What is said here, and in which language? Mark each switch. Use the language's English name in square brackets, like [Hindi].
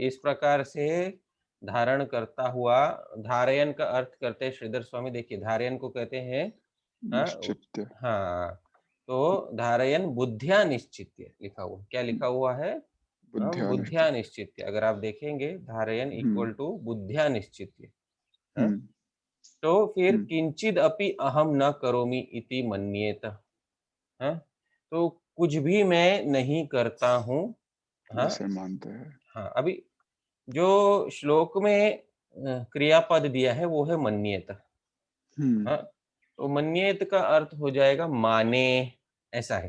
[Hindi] इस प्रकार से धारण करता हुआ, धारयन का अर्थ करते हैं श्रीधर स्वामी, देखिए धारयन को कहते हैं, हाँ, निश्चित हाँ, तो [Sanskrit] धारयन बुद्धिया निश्चित्य [Hindi] लिखा हुआ, क्या लिखा हुआ है? [Sanskrit] बुद्धिया बुद्धिया [Hindi] निश्चित। निश्चित्य, अगर आप देखेंगे धारयन हम्म [English] equal to [Sanskrit] बुद्धिया निश्चित्य। [Hindi] हाँ, हम्म तो फिर हम्म [Sanskrit] किंचिद अपि अहम न करोमि इति मन्येत। [Hindi] हाँ, तो कुछ भी मैं नहीं करता हूँ। हाँ, ऐसे मानते हैं। हाँ, अभी जो श्लोक में क्रियापद दिया है वो है मन्येत। हम्म हाँ, तो मन्येत का अर्थ हो जाएगा माने, ऐसा है,